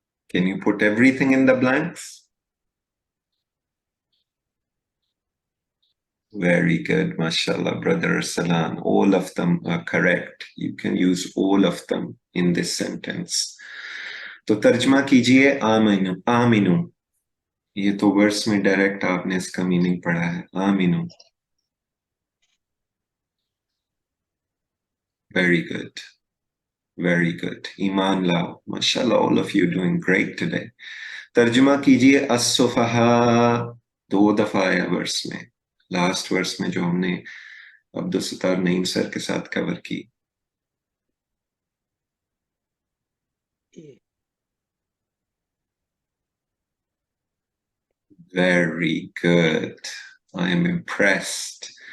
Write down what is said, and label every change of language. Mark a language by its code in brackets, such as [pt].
[en] Can you put everything in the blanks? Very good, mashallah, brother Salan. All of them are correct. You can use all of them in this sentence. [ur] تو ترجمہ کیجئے آمنو. آمنو. یہ تو ورس میں direct آپ نے اس کا میننگ پڑھا ہے. آمنو. [en] Very good. Very good. [ur] ایمان لاؤ. [en] ماشاءاللہ all of you doing great today. [ur] ترجمہ کیجئے السفہاء. 2 دفعہ آیا ورس میں. لاسٹ ورس میں جو ہم نے عبدالستار نعیم سر کے ساتھ کور کی. [en] Very good. I am impressed.